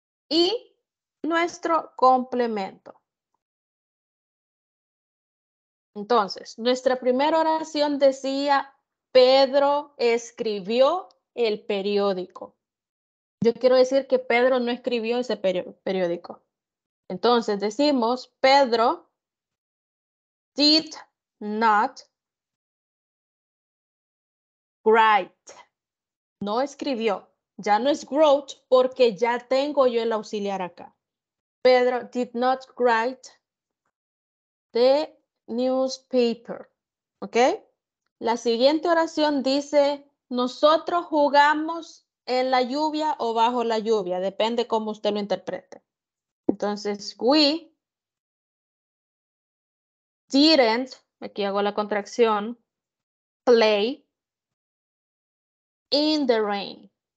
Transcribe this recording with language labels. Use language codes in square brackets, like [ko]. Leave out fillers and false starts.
[es] Y nuestro complemento. Entonces, nuestra primera oración decía, Pedro escribió el periódico. Yo quiero decir que Pedro no escribió ese periódico. Entonces decimos, Pedro [en] did not write. [es] No escribió. Ya no es wrote porque ya tengo yo el auxiliar acá. [en] Pedro did not write the newspaper. ¿Ok? [es] La siguiente oración dice, nosotros jugamos en la lluvia o bajo la lluvia, depende cómo usted lo interprete. Entonces, [en] we didn't, [es] aquí hago la contracción, [en] play in the rain.